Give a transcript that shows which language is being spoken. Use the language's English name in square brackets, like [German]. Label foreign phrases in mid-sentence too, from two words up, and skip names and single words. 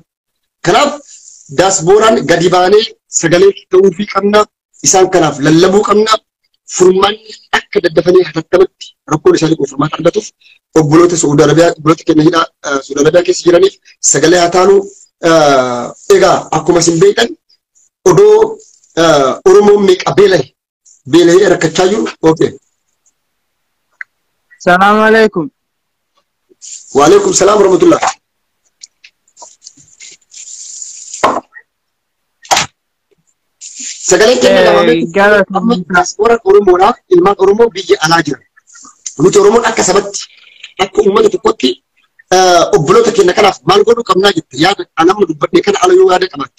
[Oromo] Kanaaf daasbooraan gadi baanee sagalee ta'uu fi qabna isaan kanaaf lallabuu qabna furmaanni akka daddafanii hatattamatti rakkoon isaanii furmaata argatuuf obboloota Suudi Arabiyaa obboloota keenya hidhaa Suudi Arabiyaa keessa jiraniif sagalee haa taanu. Egaa akkuma isin beektan odoo Oromoon meeqa beela'ee rakkachaa jiru. Okay. [Arabic] السلام عليكم. وعليكم السلام ورحمة الله. [Oromo] Sagalee keenya lamamee diaspora Oromoodhaaf ilmaan Oromoo biyya alaa jiran. Nuti Oromoon akka sabatti akka uummata tokkotti obboloota keenya kanaaf maal godhuu qabnaa jette yaada anamma dubbadhee kana ala yoo yaada qabaatte.